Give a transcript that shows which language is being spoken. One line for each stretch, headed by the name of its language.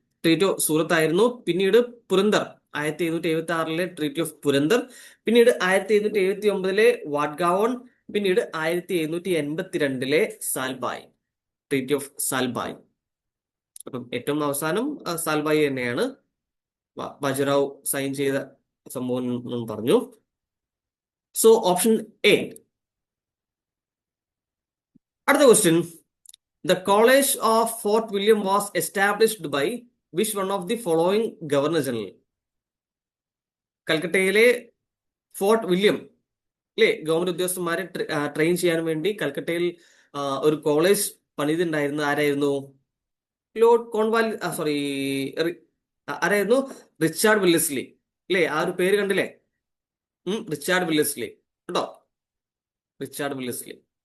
Malayalam: Treaty of സൂറത്ത് ആയിരുന്നു. പിന്നീട് Purandar 1776 treaty of Purandar, പിന്നീട് 1779 വാഡ്ഗാവോൺ, പിന്നീട് 1782 സാൽബായ്, ട്രീറ്റി ഓഫ് സാൽബായ്. അപ്പം ഏറ്റവും അവസാനം സാൽബായ് തന്നെയാണ് ബാജിറാവ് സൈൻ ചെയ്ത സംഭവം എന്ന് പറഞ്ഞു.
English: So option A.
Malayalam: അടുത്ത question,
English: The College of Fort William was established by which one of the following Governor General?
Malayalam: കൽക്കട്ടയിലെ fort William അല്ലേ, ഗവൺമെന്റ് ഉദ്യോഗസ്ഥന്മാരെ ട്രെയിൻ ചെയ്യാൻ വേണ്ടി കൽക്കട്ടയിൽ ഒരു കോളേജ് പണിതുണ്ടായിരുന്ന ആരായിരുന്നു? ലോർഡ് കോൺവാൽ, സോറി, ആരായിരുന്നു? റിച്ചാർഡ് വില്ലസ്ലി അല്ലേ? ആ ഒരു പേര് കണ്ടില്ലേ? റിച്ചാർഡ് വില്ലസ്ലി കേട്ടോ, റിച്ചാർഡ് വില്ലസ്ലി.